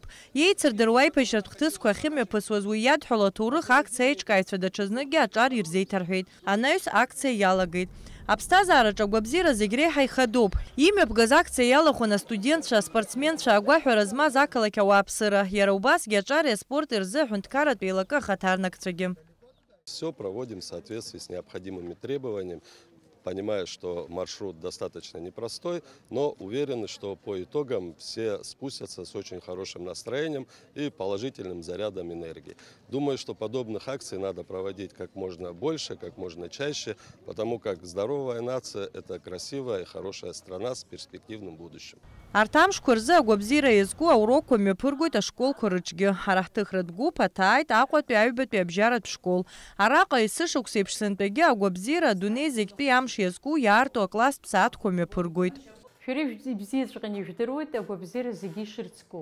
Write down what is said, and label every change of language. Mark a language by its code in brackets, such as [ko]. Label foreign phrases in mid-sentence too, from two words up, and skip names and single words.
[ab] Иеицырдыруа аибашьратә хҭысқәа ахьымҩаԥысуаз уи иадҳәало аҭоурых акциа аиҿкааҩцәа даҽазныкгьы аҿар ирзеиҭарҳәеит. Анаҩс акциа иалагеит. Аԥсҭазаараҿ агәабзиара зегь реиҳа ихадоуп. Имҩаԥгаз акциа иалахәын астудентцәа, аспортсменцәа, агәаҳәара змаз ақалақь ауааԥсыра. Иара убасгьы аҿари аспорти рзы аҳәынҭқарратә еилакы ахаҭарнакцәагьы. [ru] Все проводим в соответствии с необходимыми требованиями, понимая, что маршрут достаточно непростой, но уверены, что по итогам все спустятся с очень хорошим настроением и положительным зарядом энергии. Думаю, что подобных акций надо проводить как можно больше, как можно чаще, потому как здоровая нация – это красивая и хорошая страна с перспективным будущим. [ab] Арҭ амшқәа рзы агәабзиара иазку аурокқәа мҩаԥыргоит ашколқәа рыҿгьы. Ҳара ҳҭыхратә гәыԥ аҭааит Аҟәатәи аҩбатәи абжьаратә школ. Араҟа есышықәса еиԥш сынтәагьы агәабзиара адунеи зегьтәи амш иазку иаарту акласстә сааҭқәа мҩаԥыргоит. Шәара ибзиаҵәҟьаны ижәдыруеит агәабзиара зегьы ишырцку.